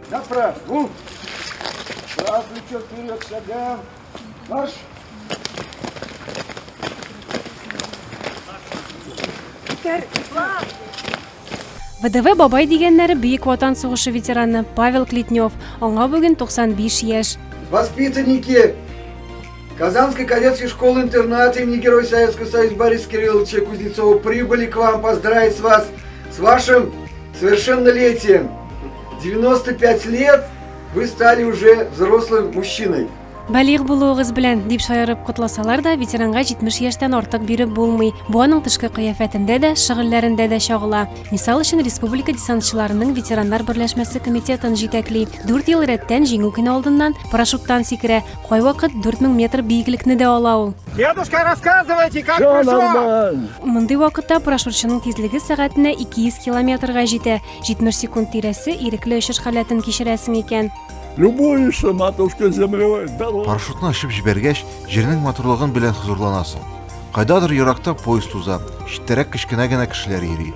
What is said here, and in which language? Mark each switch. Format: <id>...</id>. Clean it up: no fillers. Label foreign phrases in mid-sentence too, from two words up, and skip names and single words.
<tt>ВДВ бабай дигәннәре Бөек Ватан сугышы ветераны Павел Клетнев. Аңа бүген 95 яшь.</tt> <ru>Воспитанники Казанской кадетской школы-интерната имени Героя Советского Союза Бориса Кирилловича Кузнецова прибыли к вам поздравить вас с вашим совершеннолетием. 95 лет вы стали уже взрослым мужчиной.</ru> <tt>Балигъ булуыгыз белән дип шаярып котласалар да, ветеранга 70 яшьтән артык биреп булмый. Бу аның тышкы кыяфәтендә дә, шөгыльләрендә дә чагыла. Мисал өчен республика десантчыларының ветераннар берләшмәсе комитетын җитәкли. 4 ел рәттән җиңү көне алдыннан парашюттан сикерә. Кайвакыт 4000 метр биеклекне дә ала ул.</tt> <ru>Дедушка, рассказывайте, как прошло?</ru> <tt>Мондый вакытта парашютчының тизлеге сәгатенә 200 километрга җитә. 70 секунд тирәсе ирекле очыш халәтен кичерәсең икән.</tt> <ru>Любуешься, матушка, землей.</ru> <tt>Парашютны ачып җибәргәч, җирнең матурлыгын белән хозурланасың. Кайдадыр еракта поезд уза, читтәрәк кечкенә генә кешеләр йөри.</tt>